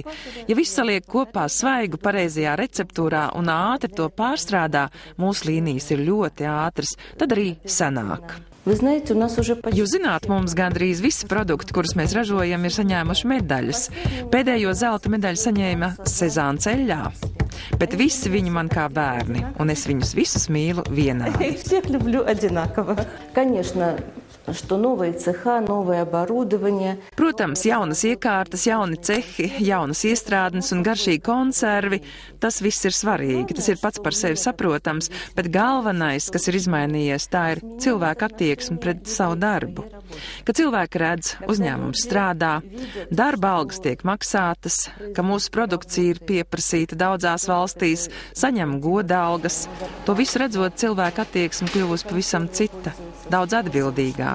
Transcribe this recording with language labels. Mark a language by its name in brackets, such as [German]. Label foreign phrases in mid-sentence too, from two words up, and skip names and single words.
[Latvian] Ja viss saliek kopā svaigu pareizajā receptūrā un ātri to pārstrādā, mūsu līnijas ir ļoti ātras, tad arī sanāk. Jūs zināt, mums gandrīz visi produkti, kurus mēs ražojam, ir saņēmuši medaļas. Pēdējo zelta medaļu saņēma Sezāna ceļā. Bet visi viņi man kā bērni, un es viņus visus mīlu vienādi. [Russian] Что новые цеха, новое оборудование. [Latvian] Protams, jaunas iekārtas, jauni cehi, jaunas iestrādnes un garšīgi konservi, tas viss ir svarīgi, tas ir pats par sevi saprotams, bet galvenais, kas ir izmainījies, tā ir cilvēka attieksme pret savu darbu. Ka cilvēki redz, uzņēmums strādā, darba algas tiek maksātas, ka mūsu produkcija ir pieprasīta daudzās valstīs, saņem goda algas, to visu redzot, cilvēka attieksme kļuvusi pavisam cita, daudz atbildīgāka.